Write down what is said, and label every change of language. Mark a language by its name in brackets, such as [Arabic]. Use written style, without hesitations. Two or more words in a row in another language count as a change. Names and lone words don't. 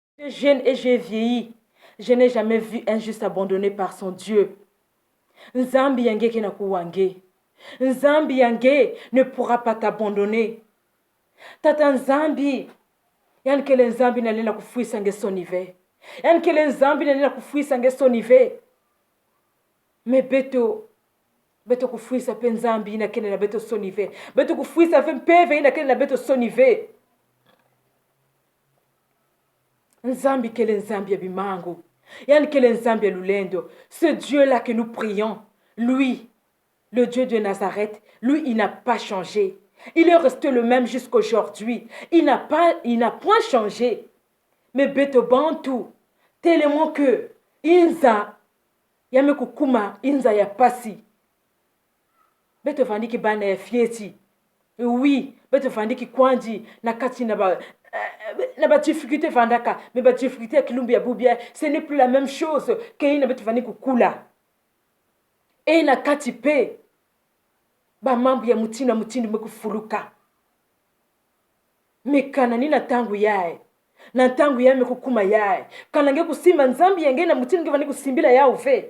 [French] Jeune et j'ai vieilli, je n'ai jamais vu un juste abandonné par son Dieu. [Kituba (Democratic Republic of Congo)] Nzambi yange kena kuwange. Nzambi yange [French] ne pourra pas t'abandonner. [Kituba (Democratic Republic of Congo)] Tata Nzambi, yani kele Nzambi nalela kufuisa nge sonive. Yani kele Nzambi nalela kufuisa nge sonive. Me beto kufuisa pe Nzambi ina kele na beto sonive. Beto kufuisa fe mpeve ina kele na beto sonive. Nzambi kele Nzambi ya bimangu. Yani kele Nzambi ya lulendo. [French] Ce Dieu-là que nous prions, lui, le Dieu de Nazareth, lui, il n'a pas changé. Il est resté le même jusqu'aujourd'hui. Il n'a point changé. Mais [Kituba (Democratic Republic of Congo)] beto bantu, [French] tellement que [Kituba (Democratic Republic of Congo)] inza yame kukuma inza ya pasi. Beto vandiki bana ya fieti. Oui, beto vandiki kwandi na kati na ba difficulté vandaka, mais ba difficulté ya kilumbi ya bubia, [French] ce n'est plus la même chose que [Kituba (Democratic Republic of Congo)] ina beto vandiki kukula. Et na kati pe ba mambu ya mutina mekufuluka. Mekana nina tangu yae. Na tangu yae mekukuma yae. Kana nge kusimba Nzambi yange na mutina nge vani kusimbila ya uve.